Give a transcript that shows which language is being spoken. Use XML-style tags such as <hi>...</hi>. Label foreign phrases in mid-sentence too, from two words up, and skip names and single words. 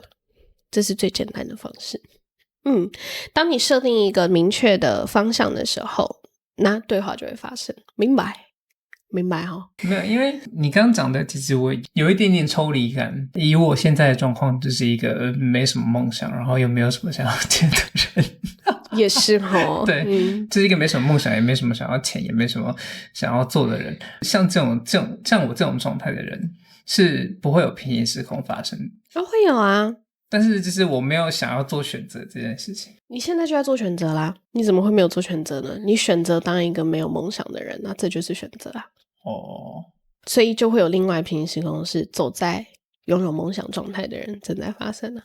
<zh>這是最簡單的方式。當你設定一個明確的方向的時候，那對話就會發生。明白齁？沒有，因為你剛剛講的其實我有一點點抽離感。以我現在的狀況，就是一個沒什麼夢想，然後又沒有什麼想要見的人。也是齁。對，就是一個沒什麼夢想，也沒什麼想要錢，也沒什麼想要做的人。像我這種狀態的人，是不會有平行時空發生的。會有啊。但是就是我沒有想要做選擇這件事情。你現在就在做選擇啦，你怎麼會沒有做選擇呢？你選擇當一個沒有夢想的人，那這就是選擇啊。所以就會有另外平行時空是走在擁有夢想狀態的人正在發生呢？</zh>